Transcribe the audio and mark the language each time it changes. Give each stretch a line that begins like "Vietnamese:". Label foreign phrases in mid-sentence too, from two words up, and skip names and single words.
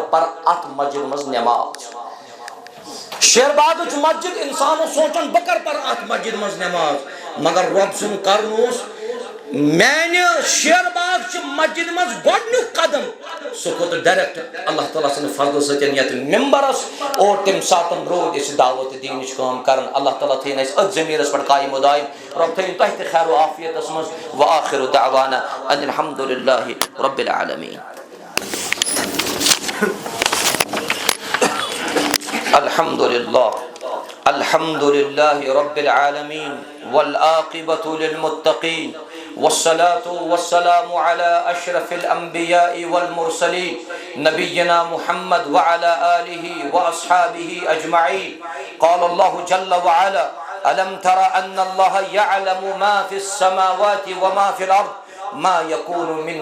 Kashmiri: پرٕ اتھ مسجد منٛز نٮ۪ماز شیر باغٕچ مسجد انسان اوس سونچان بہٕ کر پرٕ اتھ مسجد منٛز نٮ۪ماز مگر رۄب سُنٛد کرُن اوس میانہِ شیر باغ چہِ مسجد منٛز گۄڈنیُک قدم سُہ کھوٚت ڈایریکٹ اللہ تعالیٰ سٕنٛدِ فضلہٕ سۭتۍ یتھ ممبرس اور تمہِ ساتہٕ روٗدۍ أسۍ دعوت دینٕچ کٲم کران اللہ تعالیٰ تھٲیِن اَسہِ أتھۍ ضمیٖرس پٮ۪ٹھ قایِم و دایِم رۄب تھٲیِن تۄہہِ تہِ خیر و عافیتس منٛز
Arabic: وآخر دعوانا ان الحمد للہ رب العالمین الحمد للہ رب العالمین والعاقبة للمتقین والصلاة والسلام على أشرف الأنبياء والمرسلين نبينا محمد وعلى آله وأصحابه أجمعين قال الله جل وعلا ألم تر أن الله يعلم ما في السماوات وما في الأرض ما يكون